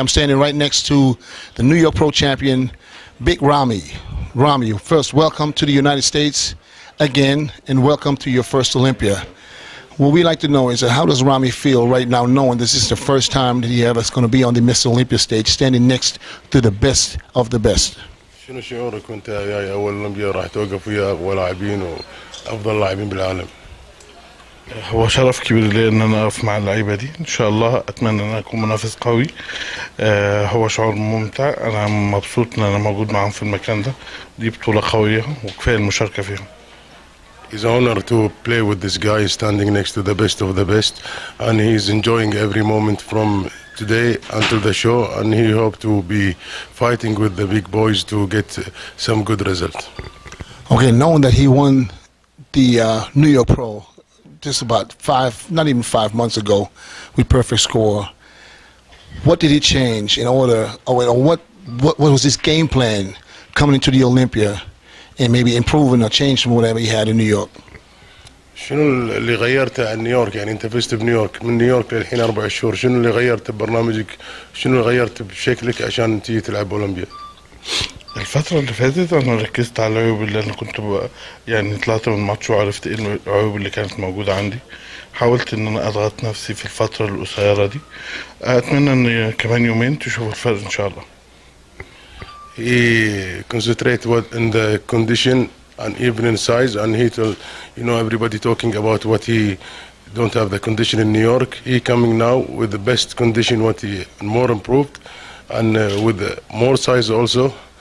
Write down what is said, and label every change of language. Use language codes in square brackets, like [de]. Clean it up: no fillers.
[en] I'm standing right next to the New York Pro Champion, Big Ramy. Ramy, first, welcome to the United States again, and welcome to your first Olympia. What we like to know is how does Ramy feel right now, knowing this is the first time that he ever is going to be on the Mr. Olympia stage, standing next to the best of the best? [ar] شنو شعورك وانت جاي اول اولمبيا راح توقف ويا اقوى لاعبين وافضل لاعبين بالعالم؟ هو شرف كبير لي ان انا اقف مع اللعيبه دي. ان شاء الله اتمنى ان انا اكون منافس قوي. هو شعور ممتع، انا مبسوط ان انا موجود معاهم في المكان ده. دي بطوله قويه وكفايه المشاركه فيها. [en] It's an honor to play with this guy standing next to the best of the best, and he's enjoying every moment from today until the show, and he hope to be fighting with the big boys to get some good result. Okay, knowing that he won the New York Pro just about not even 5 months ago with perfect score, what did he change in order, or what was his game plan coming into the Olympia and maybe improving or changing from whatever he had in New York? [ar] شنو اللي غيرته عن نيويورك؟ يعني انت فزت بنيويورك، من نيويورك للحين 4 شهور، شنو اللي غيرته ببرنامجك؟ شنو اللي غيرته بشكلك عشان تيجي تلعب اولمبيا؟ الفترة اللي فاتت أنا ركزت على العيوب اللي أنا كنت يعني طلعت من الماتش وعرفت إيه العيوب اللي كانت موجودة عندي. حاولت إن أنا أضغط نفسي في الفترة القصيرة دي. أتمنى إن كمان يومين تشوفوا الفرق إن شاء الله. [en] He concentrate in the condition and even in size, and he told, everybody talking about what he don't have the condition in New York. He coming now with the best condition, what he more improved, and with more size also.